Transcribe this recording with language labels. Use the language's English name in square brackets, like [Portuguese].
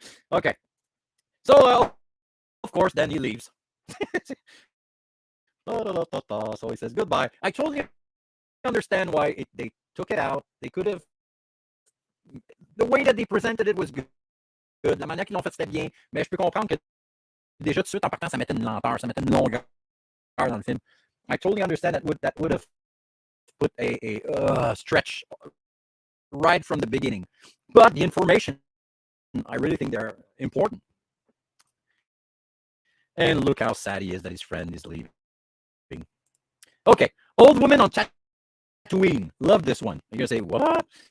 [English] Okay. So, of course, then he leaves. So he says goodbye. I totally understand why they took it out. They could have. The way that they presented it was good. [French] La manière qu'ils l'ont fait, c'était bien. Mais je peux comprendre que déjà, tout de suite, en partant, ça mettait une lenteur, ça mettait une longueur dans le film. [English] I totally understand that would have put a stretch right from the beginning. But the information, I really think they're important. And look how sad he is that his friend is leaving. Okay, Old Woman on Tatooine. Love this one. You're going to say, what?